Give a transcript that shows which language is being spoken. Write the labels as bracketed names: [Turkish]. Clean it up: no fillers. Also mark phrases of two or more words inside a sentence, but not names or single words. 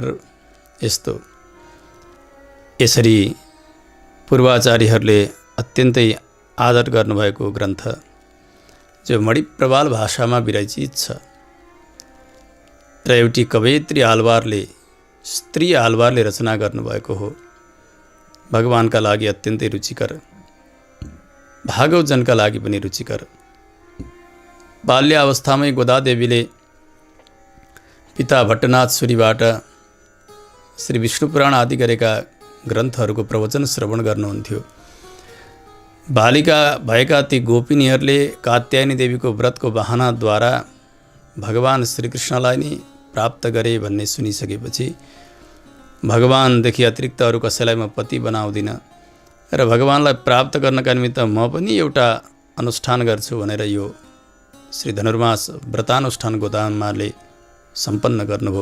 [Nepali] यस्तो यसरी पूर्वाचार्यहरूले अत्यन्तै आदर गर्नुभएको ग्रन्थ जो मणिप्रवाल भाषामा विरचित छ र एउटी कवयित्री आलवारले स्त्री आलवारले रचना गर्नुभएको हो। भगवानका लागि अत्यन्तै रुचिकर, भागव जनका लागि पनि रुचिकर। बाल्यावस्थामै गोदादेवीले पिता भट्टनाथ सूरीबाट श्री विष्णु पुराण आदि गरेका ग्रन्थहरूको प्रवचन श्रवण गर्नुहुन्थ्यो। बालिका भएका ती गोपिनीहरूले कात्यायनी देवीको व्रतको बहानाद्वारा भगवान श्रीकृष्णलाई नै प्राप्त गरे भन्ने सुनिसकेपछि भगवानदेखि अतिरिक्त अरू कसैलाई म पति बनाउँदिन र भगवानलाई प्राप्त गर्नका निमित्त म पनि एउटा अनुष्ठान गर्छु भनेर यो श्री धनुर्मास व्रतानुष्ठान गोदामाले सम्पन्न गर्नुभयो।